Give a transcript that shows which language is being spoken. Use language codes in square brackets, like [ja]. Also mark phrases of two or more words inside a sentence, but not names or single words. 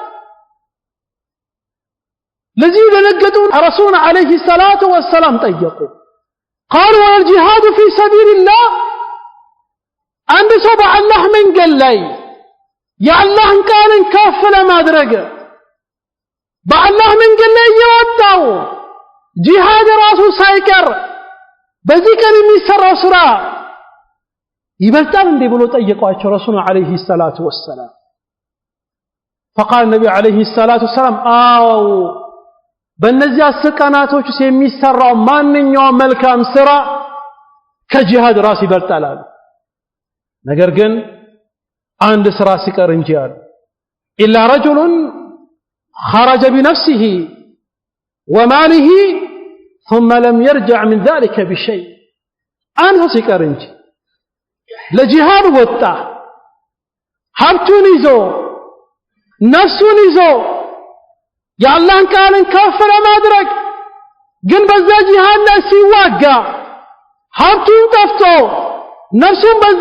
[am] ለዚህ ደነገጡ ረሱል [ar] عليه الصلاة والسلام [am] ጠየቁ [ar] قالوا الجهاد في سبيل الله [am] አንድ ሰው በአላህ መንገድ ላይ የአላህን ቃልን ከፍ ለማድረግ በአላህ መንገድ ላይ የወጣው ጂሃድ ራሱ ሳይቀር በዚህ ቀን የሚሰራው ስራ ይበልጣል እንዴ ብሎ ጠየቋቸው ረሱል [ar] عليه الصلاة والسلام فقال النبي عليه الصلاه والسلام [am] አው በእነዚህ 10 ቀናቶች ውስጥ የሚሰራው ማንኛውም መልካም ስራ ከጂሃድ ራስ ይበልጣል አሉ ነገር ግን አንድ ስራ ሲቀር እንጂ አሉ [ar] إلا رجل خرج بنفسه وماله ثم لم يرجع من ذلك بشيء [am] አንድ ሲቀር እንጂ ለጂሃድ ወጣ ሀብቱን ይዞ ነፍሱን ይዞ የአላህን ቃልን ከፍ ለማድረግ ግን በዛ ጂሃድ ላይ ሲዋጋ ሀብቱን ጠፍቶ ነፍሱን በዛ